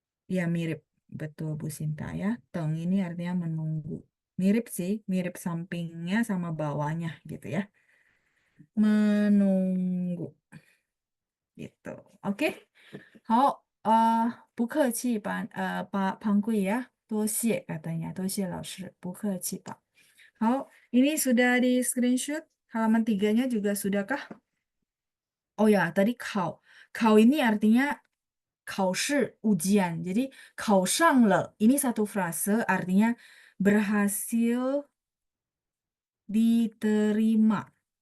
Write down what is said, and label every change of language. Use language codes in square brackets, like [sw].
[id] Ya mirip, betul Bu Sinta ya. Teng ini artinya menunggu. Mirip sih, mirip sampingnya sama bawahnya gitu ya. Menunggu gitu. Oke. [zh] 好, 不客气, Pak Pangkui ya. 多谢 [id] katanya, [zh] 多谢老师, 不客气 Pak. [id] 好, ini sudah di screenshot. Halaman tiganya juga sudahkah? Oh ya, tadi kau. Kau ini artinya 考试 ujian. Jadi 考上了 ini satu frase artinya berhasil diterima.